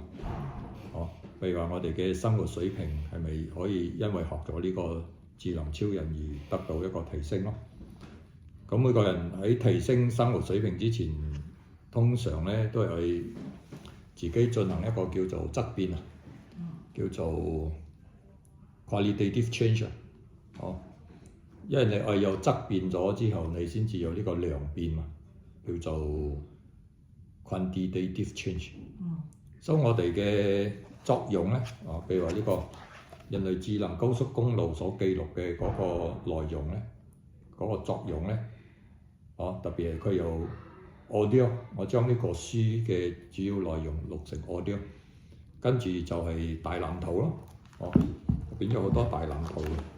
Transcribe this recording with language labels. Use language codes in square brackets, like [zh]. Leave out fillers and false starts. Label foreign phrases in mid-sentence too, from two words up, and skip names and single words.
[yue] 譬如話我哋嘅生活水平係咪可以因為學咗呢個智能超人而得到一個提升咯？咁每個人喺提升生活水平之前，通常咧都係自己進行一個叫做質變叫做 [en] qualitative change [yue] 因為你有質變咗之後，你先至有呢個量變嘛，叫做 [en] quantitative change。 [yue] 所以我哋嘅作用咧，譬如話呢個人類智能高速公路所記錄嘅嗰個內容咧，嗰個作用咧，特別係佢有 audio， 我將呢個書嘅主要內容錄成 audio， 跟住就係大藍圖咯，變咗好多大藍圖。